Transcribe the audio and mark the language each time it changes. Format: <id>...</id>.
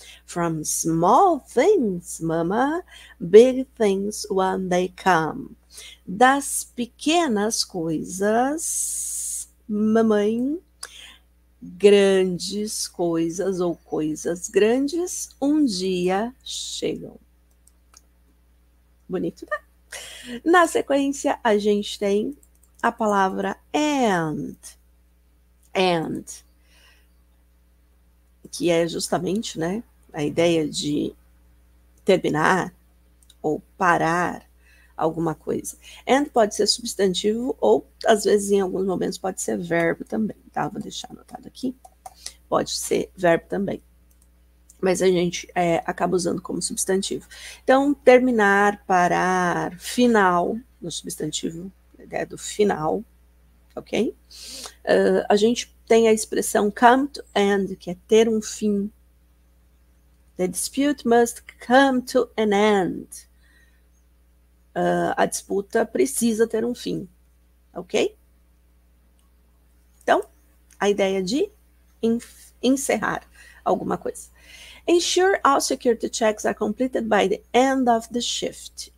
<en>From small things, mama, big things when they come.</en> <pt>Das pequenas coisas, mamãe, grandes coisas ou coisas grandes um dia chegam. Bonito, tá? Na sequência, a gente tem a palavra and, que é justamente, né, a ideia de terminar ou parar alguma coisa. And pode ser substantivo ou, às vezes, em alguns momentos, pode ser verbo também, tá? Vou deixar anotado aqui. Pode ser verbo também. Mas a gente acaba usando como substantivo. Então, terminar, parar, final, no substantivo, a ideia do final, ok? A gente tem a expressão</pt> <en>come to end,</en> <pt>que é ter um fim.</pt> <en>The dispute must come to an end.</en> <pt>A disputa precisa ter um fim, ok? Então, a ideia de encerrar alguma coisa.</pt> <en>Ensure all security checks are completed by the end of the shift.</en>